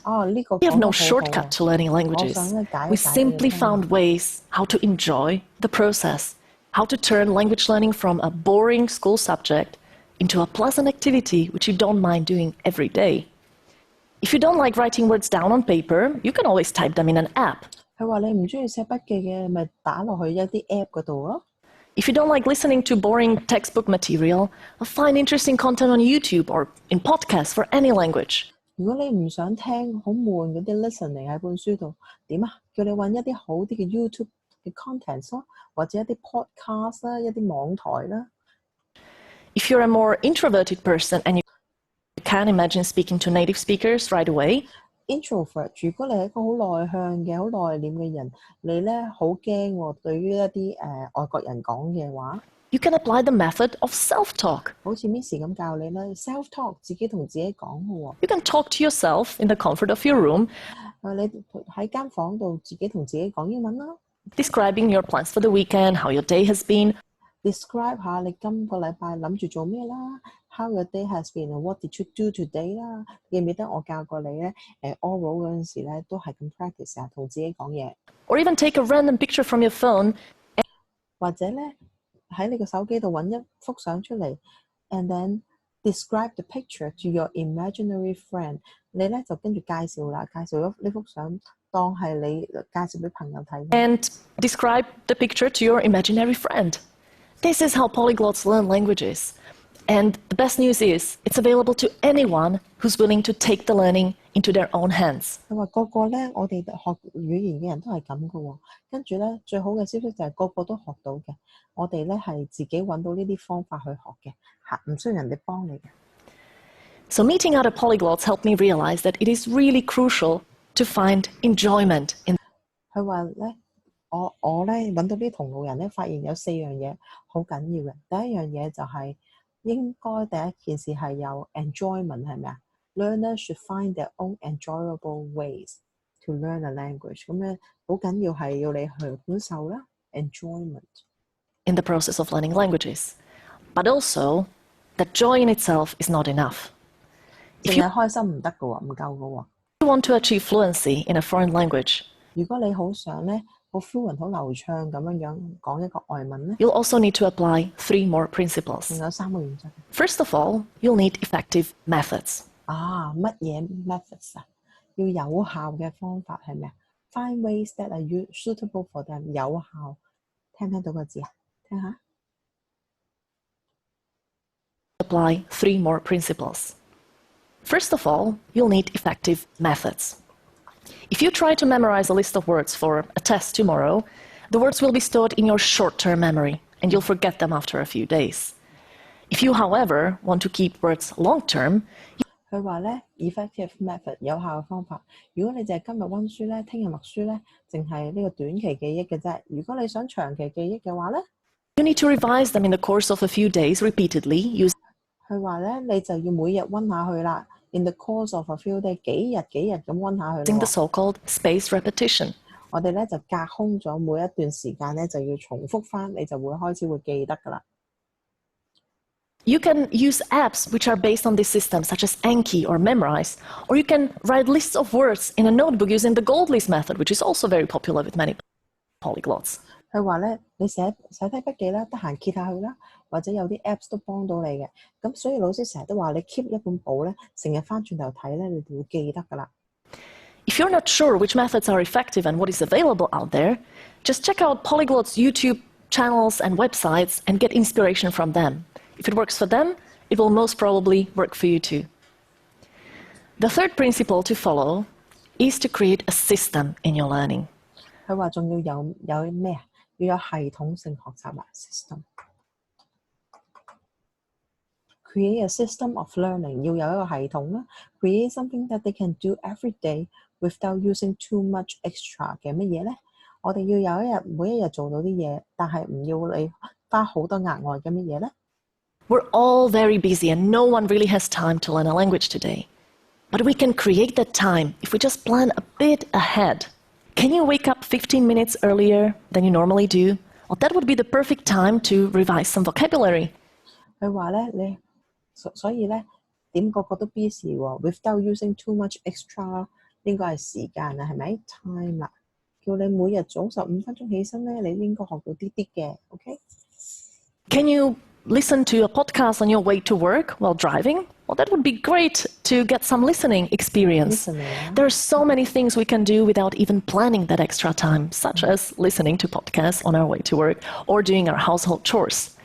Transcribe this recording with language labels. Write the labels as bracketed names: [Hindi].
[English] We have no shortcut to learning languages. We simply found ways how to enjoy the process, how to turn language learning from a boring school subject into a pleasant activity which you don't mind doing every day. If you don't like writing words down on paper, you can always type them in an app. [Cantonese] 佢話你唔中意寫筆記嘅，咪打落去一啲 app 嗰度咯。 [English] If you don't like listening to boring textbook material, find interesting content on YouTube or in podcasts for any language. [Cantonese] 如果你唔想聽好悶嗰啲 listening 喺本書度，點啊？叫你揾一啲好啲嘅 YouTube 嘅 content 咯，或者一啲 podcast 啦，一啲網台啦。 [English] If you're a more introverted person and you can't imagine speaking to native speakers right away, [Cantonese] introvert， 如果你係一個好內向嘅、好內斂嘅人，你咧好驚喎，對於一啲外國人講嘅話， [English] you can apply the method of self-talk. [Cantonese] 好似 Miss 咁教你啦 ，self-talk 自己同自己講嘅喎。 [English] You can talk to yourself in the comfort of your room, [Cantonese] 你喺間房度自己同自己講英文啦。 [English] describing your plans for the weekend, how your day has been. Describe [Cantonese] 下你今個禮拜諗住做咩啦 [English] ？How your day has been and what did you do today 啦？ [Cantonese] 記唔記得我教過你咧？oral 嗰陣時咧都係咁 practice 啊，同自己講嘢。 [English] Or even take a random picture from your phone. [Cantonese] 或者咧喺你個手機度揾一幅相出嚟 ， [English] and then describe the picture to your imaginary friend。 [Cantonese] 你咧就跟住介紹啦，介紹咗呢幅相當係你介紹俾朋友睇。 [English] And describe the picture to your imaginary friend. This is how polyglots learn languages. And the best news is, it's available to anyone who's willing to take the learning into their own hands. [Cantonese] 佢話個個咧，我哋學語言嘅人都係咁嘅喎。跟住咧，最好嘅消息就係個個都學到嘅。我哋咧係自己揾到呢啲方法去學嘅，唔需要人哋幫你嘅。 [English] So meeting other polyglots helped me realize that it is really crucial to find enjoyment in. [Cantonese] 佢話咧，我咧揾到啲同路人咧，發現有4樣嘢好緊要嘅。第一樣嘢就係應該第一件事係有 enjoyment 係咪啊？ [English] Learners should find their own enjoyable ways to learn a language。 [Cantonese] 咁咧好緊要係要你去感受啦 ，enjoyment [English] in the process of learning languages. But also, that joy in itself is not enough. [Cantonese] 淨係開心唔得嘅喎，唔夠嘅喎。 [English] If you want to achieve fluency in a foreign language, [Cantonese] 如果你好想咧，好 fluent 好流暢咁樣講一個外文咧， [English] you'll also need to apply 3 more principles. [Cantonese] 仲有3個原則。 [English] First of all, you'll need effective methods. [Cantonese] 乜嘢 methods 啊？要有效嘅方法係咪啊 ？ [English] Find ways that are suitable for them。 [Cantonese] 有效，聽唔聽到個字啊？聽下。 [English] Apply 3 more principles. First of all, you'll need effective methods. If you try to memorize a list of words for a test tomorrow, the words will be stored in your short-term memory, and you'll forget them after a few days. If you, however, want to keep words long-term, [Cantonese] 佢話咧 effective method 有效嘅方法。如果你淨係今日温書咧，聽日默書咧，淨係呢個短期記憶嘅啫。如果你想長期記憶嘅話咧 [English] You need to revise them in the course of a few days repeatedly using [Cantonese] 佢話咧，你就要每日温下佢啦。 [English] In the course of a few days， [Cantonese] 幾日咁温下佢 [English] the [Cantonese] 咯。 [English] so-called spaced repetition. [Cantonese] 我哋咧就隔空咗每一段時間咧，就要重複翻，你就會開始會記得噶啦。 [English] You can use apps which are based on this system, such as Anki or Memrise, or you can write lists of words in a notebook using the gold list method, which is also very popular with many polyglots. [Cantonese] 佢話咧，你寫低筆記啦，得閒揭下佢啦，或者有啲 Apps 都幫到你嘅。咁所以老師成日都話你 keep 一本簿咧，成日翻轉頭睇咧，你就會記得噶啦。 [English] If you're not sure which methods are effective and what is available out there, just check out polyglots' YouTube channels and websites and get inspiration from them. If it works for them, it will most probably work for you too. The third principle to follow is to create a system in your learning. [Cantonese] 佢話仲要有咩啊？要有系統性學習啊 system。 [English] Create a system of learning， [Cantonese] 要有一個系統啦。 [English] Create something that they can do every day without using too much extra [Cantonese] 嘅乜嘢咧？我哋要有每一日做到啲嘢，但係唔要你花好多額外嘅乜嘢咧？ [English] We're all very busy and no one really has time to learn a language today. But we can create that time if we just plan a bit ahead. Can you wake up 15 minutes earlier than you normally do? Well, that would be the perfect time to revise some vocabulary. [Cantonese] 佢話咧，所以咧點個個都 busy 喎 ， [English] without using too much extra [Cantonese] 應該係時間啊，係咪 time 啦？叫你每日早15分鐘起身咧，你應該學到啲啲嘅 ，OK？ [English] Can you listen to a podcast on your way to work while driving? Well, that would be great to get some listening experience. There are so many things we can do without even planning that extra time, such as listening to podcasts on our way to work or doing our household chores.